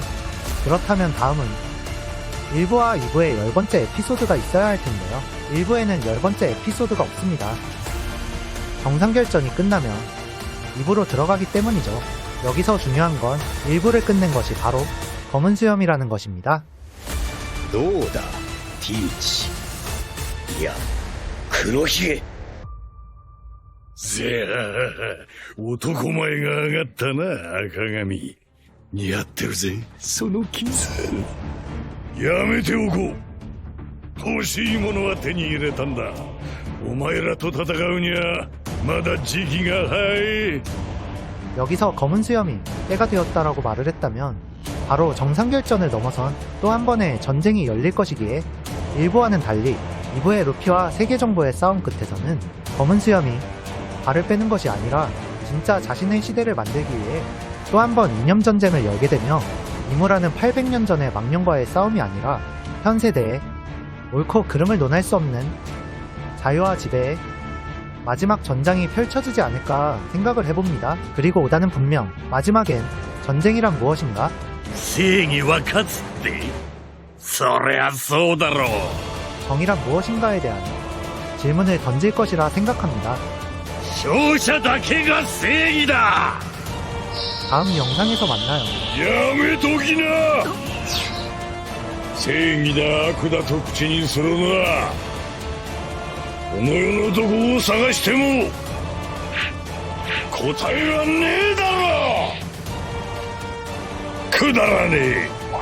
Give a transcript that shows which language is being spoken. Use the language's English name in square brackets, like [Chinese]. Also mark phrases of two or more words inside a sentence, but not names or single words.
[Korean] 그렇다면 다음은 1부와 2부의 10번째 에피소드가 있어야 할 텐데요. 1부에는 10번째 에피소드가 없습니다. 정상결전이 끝나면 2부로 들어가기 때문이죠. 여기서 중요한 건 1부를 끝낸 것이 바로 검은 수염이라는 것입니다. [Japanese] どうだティーチいや黒ひげせや男前が上がったな赤髪。似合ってるぜそのキスやめておこう。欲しいものは手に入れたんだ。お前らと戦うにはまだ時期が早い。 [Korean] 여기서 검은 수염이 때가 되었다라고 말을 했다면 바로 정상결전을 넘어선 또 한 번의 전쟁이 열릴 것이기에 1부와는 달리 2부의 루피와 세계정보의 싸움 끝에서는 검은 수염이 발을 빼는 것이 아니라 진짜 자신의 시대를 만들기 위해 또 한 번 이념전쟁을 열게 되며 이무라는 800년 전의 망령과의 싸움이 아니라 현 세대의 옳고 그름을 논할 수 없는 자유와 지배의 마지막 전장이 펼쳐지지 않을까 생각을 해봅니다. 그리고 오다는 분명 마지막엔 전쟁이란 무엇인가? [Japanese] 正義は勝つってそりゃそうだろう。 [Korean] 정의란 무엇인가에 대한 질문을 던질 것이라 생각합니다. [Japanese] 勝者だけが正義だ。 [Korean] 다음 영상에서 만나요. [Japanese] やめときな。正義だ悪だと口にするのはこの世のどこを探しても答えはねえだろ。くだらねえ。